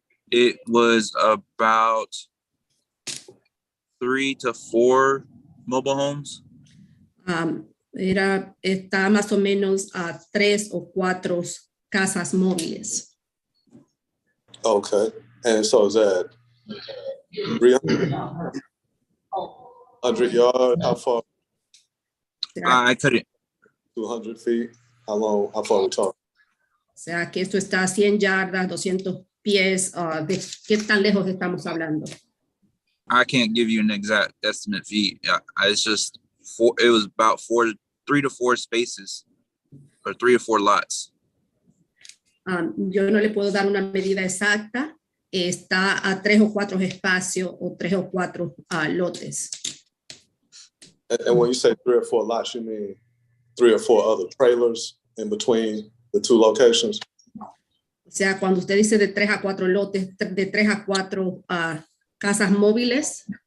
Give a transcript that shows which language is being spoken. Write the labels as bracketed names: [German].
[English] It was about 3 to 4 mobile homes. [Spanish] Está más o menos a 3 o 4 casas móviles. [English] Okay. And so is that 300 yards? How far? I couldn't 200 feet? How far are we talking? [Spanish] O sea, que esto está a 100 yardas, 200 pies. ¿De qué tan lejos estamos hablando? [English] I can't give you an exact estimate feet. It's just four. It was about 3 to 4 spaces, or 3 or 4 lots. [Spanish] Yo no le puedo dar una medida exacta. Está a 3 o 4 espacios o 3 o 4 lotes. [English] And when you say 3 or 4 lots, you mean 3 or 4 other trailers in between the 2 locations? [Spanish] O sea, cuando usted dice de 3 a 4 lotes, de 3 a 4 casas móviles.